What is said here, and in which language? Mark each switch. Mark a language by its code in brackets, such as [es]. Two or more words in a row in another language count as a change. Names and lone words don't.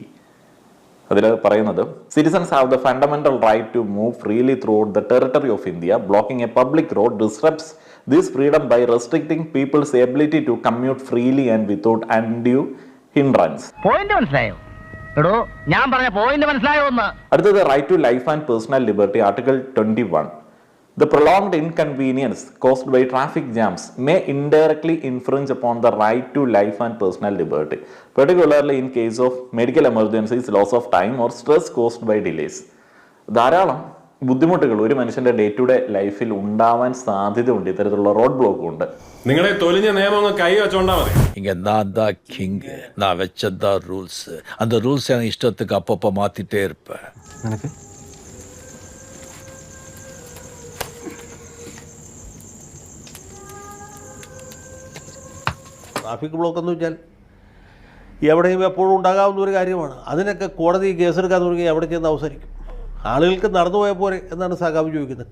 [ml] അതിൽ പറയുന്നത്, [en] citizens have the fundamental right to move freely throughout the territory of India. Blocking a public road disrupts this freedom by restricting people's ability to commute freely and without undue hindrance. [ml] പോയിന്റ് മനസ്സിലായോ? എടോ ഞാൻ പറഞ്ഞ പോയിന്റ് മനസ്സിലായോ ഒന്ന്? [en] അടുത്തത്, right to life and personal liberty, Article 21. The prolonged inconvenience caused by traffic jams may indirectly infringe upon the right to life and personal liberty, particularly in case of medical emergencies, loss of time or stress caused by delays. [ml] ധാരാളം ബുദ്ധിമുട്ടുകൾ ഒരു മനുഷ്യന്റെ [en] day to day [ml] ലൈഫിൽ ഉണ്ടാവാൻ സാധ്യതയുണ്ട് ഇത്തരത്തിലുള്ള [en] road block [ml] കൊണ്ട്. നിങ്ങളെ തൊലിഞ്ഞ നിയമം കൈ വെച്ചോണ്ടാ മതി. [ta] இங்க நான் தான் கிங், நான் வச்சதான் ரூல்ஸ். அந்த ரூல்ஸ் எனக்கு இஷ்டத்துக்கு அப்பப்போ மாத்திட்டே இருப்பேன். [en] traffic block [ml] എന്ന് വെച്ചാൽ എവിടെയും എപ്പോഴും ഉണ്ടാകാവുന്ന ഒരു കാര്യമാണ്. അതിനൊക്കെ കോടതി കേസെടുക്കാൻ തുടങ്ങി എവിടെ ചെന്ന് അവസാനിക്കും? ആളുകൾക്ക് നടന്നു പോയാൽ പോരെ എന്നാണ് സഖാവ് ചോദിക്കുന്നത്.